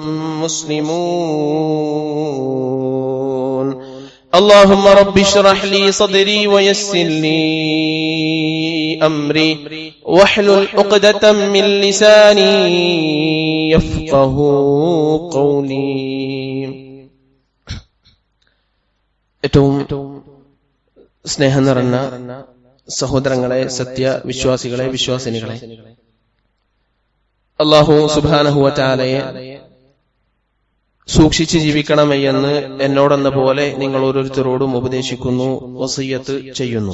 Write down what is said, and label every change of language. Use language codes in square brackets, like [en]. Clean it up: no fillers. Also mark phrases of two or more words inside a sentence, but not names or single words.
[ar] مسلمون اللهم رب اشرح لي صدري ويسر لي أمري واحلل عقدة من لساني يفقه قولي [ml] ഏറ്റവും സ്നേഹം നിറഞ്ഞ സഹോദരങ്ങളെ, സത്യവിശ്വാസികളെ, വിശ്വാസിനികളെ, അല്ലാഹു [ar] سبحانه وتعالى [ml] സൂക്ഷിച്ച് ജീവിക്കണമേ എന്ന് എന്നോടെന്ന പോലെ നിങ്ങൾ ഓരോരുത്തരോടും ഉപദേശിക്കുന്നു, വസിയ്യത്ത് ചെയ്യുന്നു.